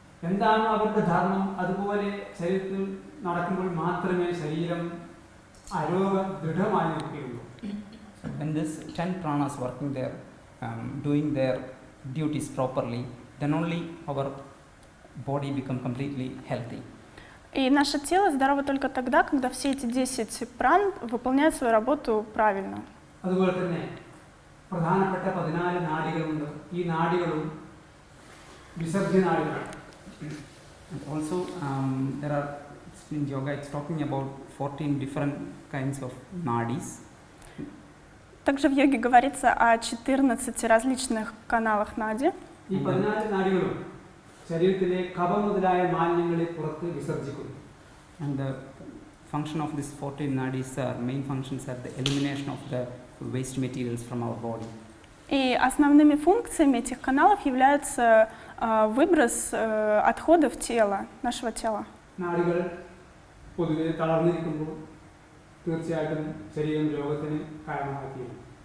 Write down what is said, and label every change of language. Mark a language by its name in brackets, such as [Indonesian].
[Malayalam] എന്താണോ അവരുടെ ധർമ്മം അതുപോലെ ശരീരത്തിൽ നടക്കുമ്പോൾ മാത്രമേ ശരീരം ആരോഗ്യ ദൃഢമായി നിൽക്കുകയുള്ളൂ. [English] When this 10 pranas working there, doing their duties properly, then only our body become completely healthy. [Russian] И наше тело здорово только тогда, когда все эти 10 пран выполняют свою работу правильно. [Malayalam] അതുപോലെ തന്നെ പ്രധാനപ്പെട്ട 14 നാഡികളുണ്ട്. ഈ നാഡികളും വിസർജ്യ നാഡികളാണ്. [English] And also there are in yoga it's talking about 14 different kinds of nadis. [Russian] Также в йоге говорится о 14 различных каналах Нади. [Malayalam] ഈ 14 നാഡികളും ശരീരത്തിലെ കഫം മുതലായ മാലിന്യങ്ങളെ പുറത്ത് വിസർജിക്കുന്നു. [English] And the function of these 14 nadis are main functions are the elimination of the waste materials from our body. [Russian] И основными функциями этих каналов является выброс отходов тела, нашего тела. [Malayalam] നാഡികൾ പൊതുവെ തളർന്നിരിക്കുമ്പോൾ തീർച്ചയായിട്ടും ശരീരം രോഗത്തിന് കാരണമാക്കിയിരുന്നു.